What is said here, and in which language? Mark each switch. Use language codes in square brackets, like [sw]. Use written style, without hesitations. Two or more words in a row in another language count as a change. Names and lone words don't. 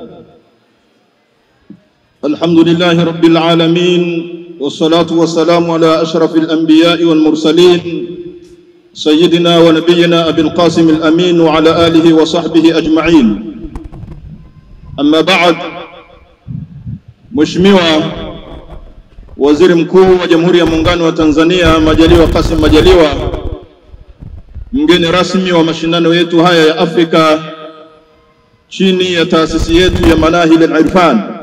[ar] الحمد لله رب العالمين، والصلاة والسلام على أشرف الأنبياء والمرسلين سيدنا ونبينا أبي القاسم الأمين وعلى آله وصحبه أجمعين. أما بعد، [sw] Mheshimiwa Waziri Mkuu wa Jamhuri ya Muungano wa Tanzania Majaliwa Kassim Majaliwa, mgeni rasmi wa mashindano yetu haya ya Afrika chini ya taasisi yetu ya Manahil al-Irfan